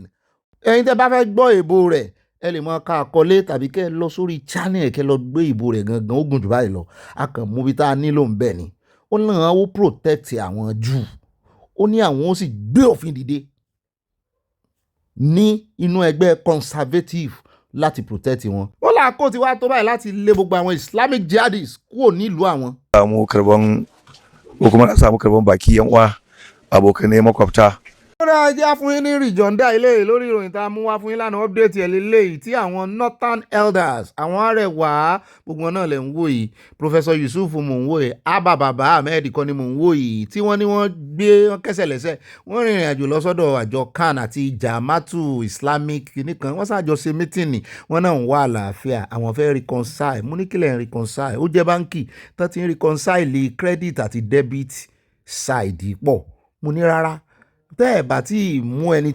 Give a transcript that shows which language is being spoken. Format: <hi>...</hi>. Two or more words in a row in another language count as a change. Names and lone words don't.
<yo>Ẹ̀yin tẹ́ bá fẹ́ gbọ́ èbó rẹ̀ ẹ lè máa ka àkọlé tàbí kẹ́ ẹ lọ sórí channel kẹ́ lọ gbé ìbò rẹ̀ gangan ó gùn jù báyìí lọ a kàn mú bí tá a nílò ń bẹ̀ ni. Ó náà ó protect àwọn Júù ó ní àwọn ó sì gbé òfin dìde ní inú ẹgbẹ́ conservative láti protect wọn. Ó làákò tí wàá tó báyìí láti lé gbogbo àwọn</yo> <en>Islamic jihadists</en> <yo>kúrò nílùú àwọn.</yo> <ha>Samu karban ko kuma na samu karban baki yan uwa abokanai makwabta</ha> <yo>ó dáa jẹ́ fún yín ní rìjọ́ndà ilé lórí ìròyìn tá a mú wá fún yín lánàá update ẹ̀ lélẹ́yìí tí àwọn</yo> <en>northern elders</en> <yo>àwọn arẹwà gbogbo wọn náà lè ń wò yìí Professor Yusuf mò ń wò yìí Abba Baba Ahmed kọ́ ni mò ń wò yìí tí wọ́n ní wọ́n gbé kẹsẹ̀ lẹ́sẹ̀ wọ́n rìnrìn àjò lọ sọ́dọ̀ àjọ CAN àti Jama'atu Islamic nìkan wọ́n ṣàjọ ṣe mítìnì wọ́n náà ń wá àlàáfíà àwọn fẹ́ reconcile mú ní kílẹ̀ ń reconcile ó jẹ́ báńkì tó ti ń reconcile credit àti</yo> <en>debit side</en> <yo>pọ̀ mo ní rárá tẹ́ ẹ̀ bá tí ì mú ẹni</yo>